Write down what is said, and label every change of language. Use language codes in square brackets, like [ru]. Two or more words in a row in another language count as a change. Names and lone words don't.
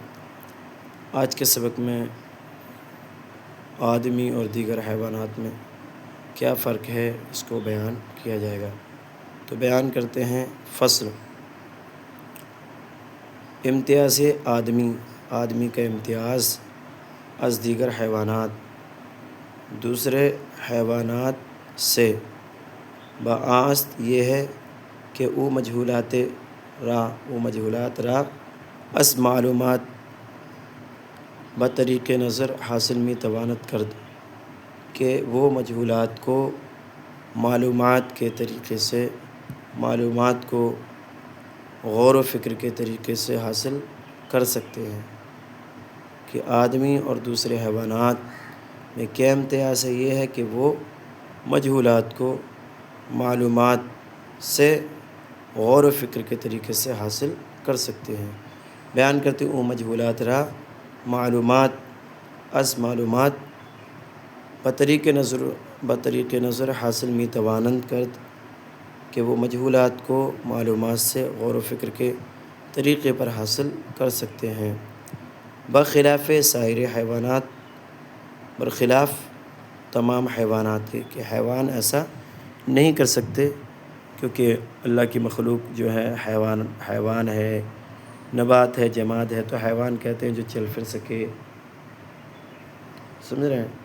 [ur] آج کے سبق میں آدمی اور دیگر حیوانات میں کیا فرق ہے اس کو بیان کیا جائے گا۔ تو بیان کرتے ہیں فصل۔ امتیاز آدمی کا امتیاز [fa] از دیگر حیوانات [ur] دوسرے حیوانات سے بآست یہ ہے کہ [fa] او مجہولات را از معلومات بطریق نظر حاصل می تواند کرد [ur] کہ وہ مجہولات کو معلومات کے طریقے سے معلومات کو غور و فکر کے طریقے سے حاصل کر سکتے ہیں۔ کہ آدمی اور دوسرے حیوانات میں کیا امتیاز ہے، یہ ہے کہ وہ مجہولات کو معلومات سے غور و فکر کے طریقے سے حاصل کر سکتے ہیں۔ بیان کرتے ہیں [fa] او مجہولات را معلومات از معلومات بطریق نظر حاصل می توانند کرد [ur] کہ وہ مجہولات کو معلومات سے غور و فکر کے طریقے پر حاصل کر سکتے ہیں۔ [fa] بخلاف سائر حیوانات، [ur] برخلاف تمام حیوانات کے، کہ حیوان ایسا نہیں کر سکتے، کیونکہ اللہ کی مخلوق جو ہے حیوان ہے، نبات ہے، جماد ہے، تو حیوان کہتے ہیں جو چل پھر سکے، سمجھ رہے ہیں؟